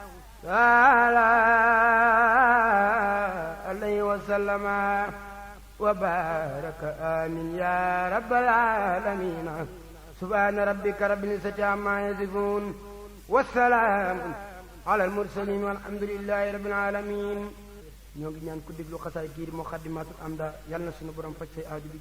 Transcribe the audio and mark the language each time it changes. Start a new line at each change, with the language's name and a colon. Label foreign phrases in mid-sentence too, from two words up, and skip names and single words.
Arabic: عليه وسلم وبارك آمين يا رب العالمين سبحان ربك رب العزة عما يصفون والسلام على المرسلين والحمد لله رب العالمين
Wolof: ñoo ngi ñaan ku déglu xasaay kii di Moukhaddamatoul Amda yàlla na sunu borom faj say aaju bi